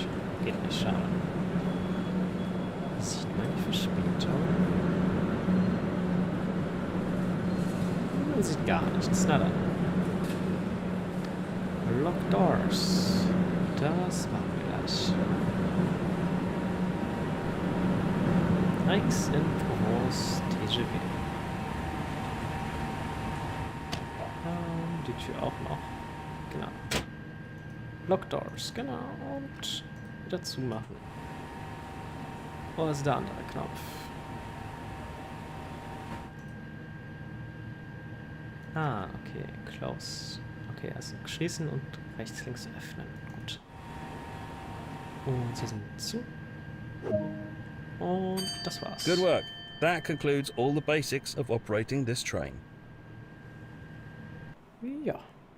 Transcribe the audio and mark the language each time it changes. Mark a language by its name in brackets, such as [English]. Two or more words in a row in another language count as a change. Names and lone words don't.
[German] Geht nicht, schade. Sieht man die Verspätung? Man sieht gar nichts. Na dann. [English] Lock Doors. [German] Das machen wir gleich. Aix-en-Provence TGV. Die Tür auch noch. Genau. [English] Lock Doors, [German] genau. Und wieder zumachen. Oh, das ist der andere Knopf. Ah, okay. Close. Okay, also schließen und rechts, links öffnen. Gut. Und sie sind zu. Und das war's. [English] Good work. That concludes all the basics of operating this train. [German] Ja.